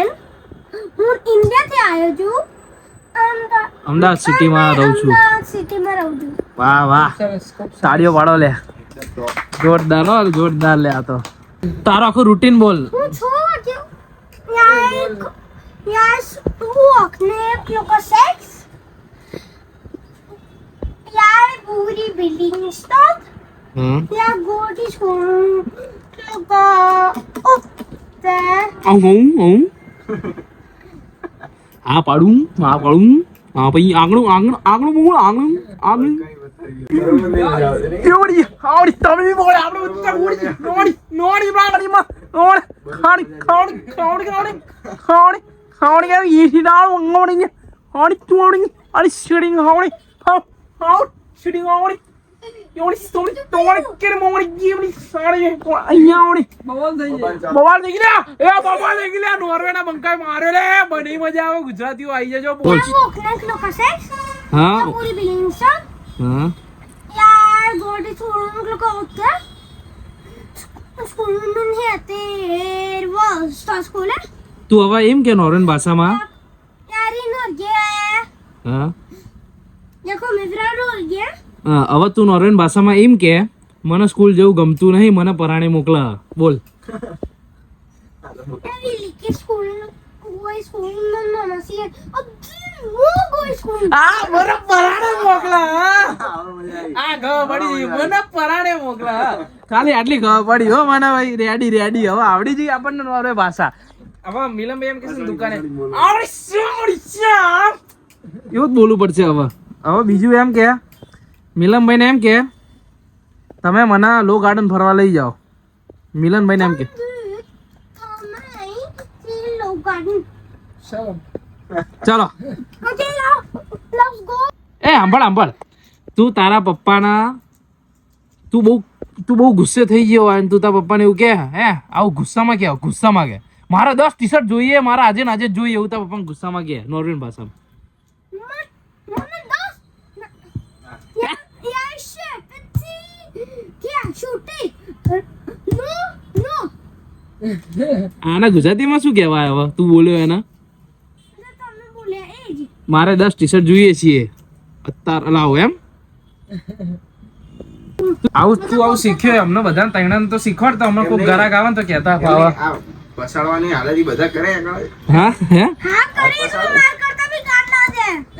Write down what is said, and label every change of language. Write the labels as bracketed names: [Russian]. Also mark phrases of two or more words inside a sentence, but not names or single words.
[Gujarati] હું ઇન્ડિયાથી આવ્યો છું. અમદાવાદ સિટીમાં રહું છું. અમદાવાદ સિટીમાં રહું છું. વાહ વાહ, સરસ, ખૂબ સરસ. તાળીઓ પાડો લે. જોરદાર હો, જોરદાર લે. આ તો તારો આખું રૂટીન બોલ. હું છું [Norwegian] jeg våkner klokka 6. Jeg bor i Billingstad. Jeg går til skolen klokka 8. [Gujarati] આ પાડું હા પછી આગળ બોલ. એવડી આવડી તમે બોલે આપણે ઉત્તર નોડી બાગડીમાં ખાવડી ઈસી ડાળ મંગોડી હાડી તુડી અરે શીડિંગ હાવડી શીડિંગ હાવડી એવડી સ્ટોરી તોડી કે મોડી જીવડી સાડી અહીંયા આવડી બવાલ થઈ જાય. બવાલ થઈ ગયા નોર્વેના બંકાઈ માર્યો લે. બની મજા આવે. ગુજરાતીઓ આવી જજો. બોલ. [Norwegian] Jeg våkner klokka 6. [Gujarati] હા [Norwegian] Jeg bor i Billingstad. [Gujarati] હા [Norwegian] Jeg går til skolen klokka 8. Skolen min heter Hvalstad skole. [Gujarati] તું હવે એમ કે નોર્વેન ભાષામાં. [Norwegian] Jeg er i Norge. [Gujarati] હા [Norwegian] Jeg kommer fra Norge. [Gujarati] હવે તું નોર્વેન ભાષામાં એમ કે મને સ્કૂલ જેવું ગમતું નહીં, મને પરાણે મોકલા. બોલ. [Norwegian] Jeg vil ikke gå i skolen, men mamma sier at du må gå i skolen. [Gujarati] આ મને પરાણે મોકલા. આ ખબર પડી મને પરાણે મોકલા. ખાલી આટલી ખબર પડી હો મને ભાઈ. રેડી હવે આવડી જઈ આપણને નોર્વે ભાષા. હવે મિલનભાઈ એમ કહેશે ને દુકાને આવડી શ્યામ એવું જ બોલવું પડશે. હવે બીજું એમ કે મિલનભાઈને એમ કે તમે મને લો ગાર્ડન ફરવા લઈ જાઓ. મિલનભાઈને એમ કે [Norwegian] Du tar meg til Lowgarden. [Gujarati] ચાલો. ચલો. [Norwegian] Ok, ja. La oss gå. [Gujarati] એ સાંભળ, તું તારા પપ્પાના તું બહુ ગુસ્સે થઈ ગયો હોય અને તું તારા પપ્પાને એવું કે આવું ગુસ્સામાં કે મારા 10 ટી-શર્ટ જોઈએ, મારા આજે ને આજે જ જોઈએ એવું તારા પપ્પાને ગુસ્સામાં કે નોર્વેન ભાષામાં. [Norwegian] Men da Jeg kjøper T-skjorter. Nå. [Gujarati] આના ગુજરાતીમાં શું કહેવાય હવે તું બોલ્યો એના? [Norwegian] Det samme bolig jeg er. [Gujarati] મારે 10 ટી-શર્ટ જોઈએ છીએ અત્યારે લાવો એમ. આવું શીખ્યો અમને બધાને તૈણાને તો શીખવાડતા. હમણાં કોઈ ગ્રાહક આવે ને તો કહેતા ફાવા બસાડવાની હાલત બધા કરે આગળ. હા હા કરીશ હું માર કરતા બી ગાંડા છે.